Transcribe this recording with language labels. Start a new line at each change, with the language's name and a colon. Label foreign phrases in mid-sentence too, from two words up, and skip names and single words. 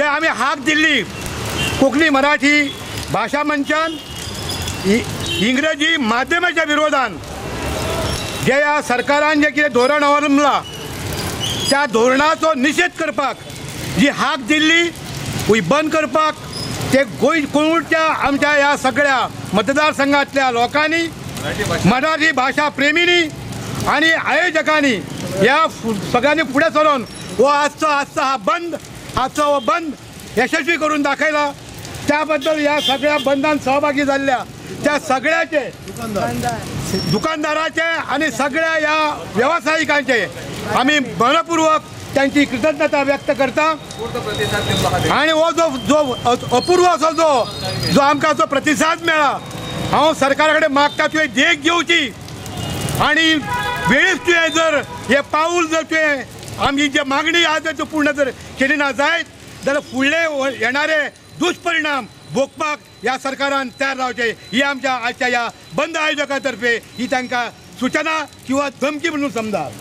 Konkani: आमी हाक दिल्ली कोंकणी मराठी भाशा मंचान इंग्रजी माध्यमाच्या विरोधान जे ह्या सरकारान जे कितें धोरण अवलंबला त्या धोरणाचो निशेध करपाक जी हाक दिल्ली ही बंद करपाक ते
Marathi: कोळंगूटच्या आमच्या ह्या सगळ्या मतदारसंघातल्या लोकांनी मराठी भाषा प्रेमींनी आणि आयोजकांनी या सगळ्यांनी पुढे सरून आजचा हा बंद यशस्वी करून दाखवला। त्याबद्दल या सगळ्या बंदान सहभागी झालेल्या त्या सगळ्याचे दुकानदाराचे आणि सगळ्या या व्यावसायिकांचे आम्ही मनपूर्वक त्यांची कृतज्ञता व्यक्त करता
Konkani: आणि हो जो अपूर्व असो जो आमकां जो प्रतिसाद मेळ्ळा हांव सरकारा कडेन मागता तुवें देख घेवची आणि वेळीच तुवें जर हे पाऊल जर तुवें आमची जी मागणी आज जर पूर्ण जर केली ना जायत जाल्यार फुडले येणारे दुष्परिणाम भोगपाक ह्या सरकारान तयार रावचे ही आमच्या आजच्या ह्या बंद आयोजका तर्फे ही तांकां सूचना किंवा धमकी म्हणून समजा।